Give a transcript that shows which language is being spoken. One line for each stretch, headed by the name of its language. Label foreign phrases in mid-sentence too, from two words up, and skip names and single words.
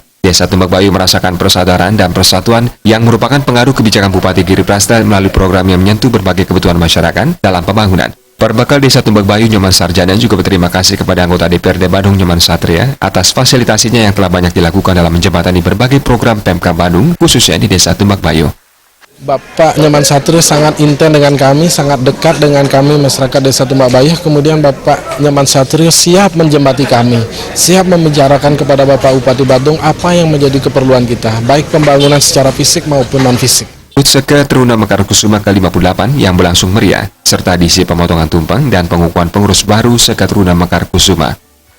Indonesian: Desa Tumbak Bayu merasakan persaudaraan dan persatuan yang merupakan pengaruh kebijakan Bupati Giri Prasta melalui program yang menyentuh berbagai kebutuhan masyarakat dalam pembangunan. Berbekal Desa Tumbak Bayu, Nyoman Sarjana juga berterima kasih kepada anggota DPRD Badung Nyoman Satria atas fasilitasinya yang telah banyak dilakukan dalam menjembatani berbagai program Pemkab Badung, khususnya di Desa Tumbak Bayu. Bapak Nyoman Satria sangat intens dengan kami, sangat dekat dengan kami masyarakat Desa Tumbak Bayu. Kemudian Bapak Nyoman Satria siap menjembati kami, siap membicarakan kepada Bapak Bupati Badung apa yang menjadi keperluan kita, baik pembangunan secara fisik maupun non-fisik. HUT Sekatruna Mekar Kusuma ke-58 yang berlangsung meriah, serta diisi pemotongan tumpeng dan pengukuhan pengurus baru Sekatruna Mekar Kusuma.